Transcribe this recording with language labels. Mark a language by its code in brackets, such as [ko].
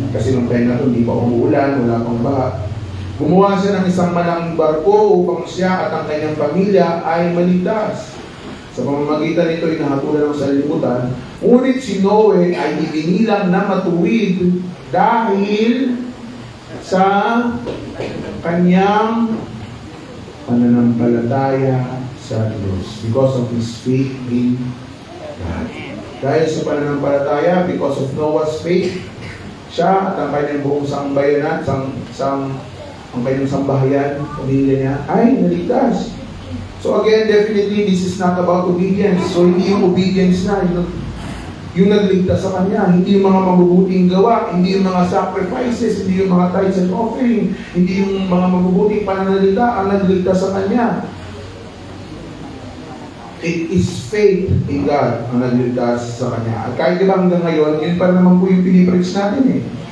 [tl] Kasi nung time na ito, hindi pa umuulan, wala pang baha. Gumawa siya ng isang malaking barko upang siya at ang kanyang pamilya ay maligtas. Sa pamamagitan nito, inahapulan ng salimutan. Ngunit si Noe ay ibinilang na matuwid dahil sa kanyang pananampalataya sa Diyos. [en] Because of his faith in God. [tl] Dahil sa pananampalataya, [en] because of Noah's faith, [tl] siya at ang kanyang buong sambayanan, ang kanyang sambahayan, pamilya niya, ay naligtas. [en] So again, definitely, this is not about obedience. [tl] So hindi yung obedience na, yung nagligtas sa kanya, hindi yung mga mabubuting gawa, hindi yung mga sacrifices, hindi yung mga tithes and offering, hindi yung mga mabubuting pananalita ang nagligtas sa kanya. [en] It is faith in God [tl] ang nagligtas sa kanya. At kahit diba hanggang ngayon, yun pa naman po yung pinipreach natin eh.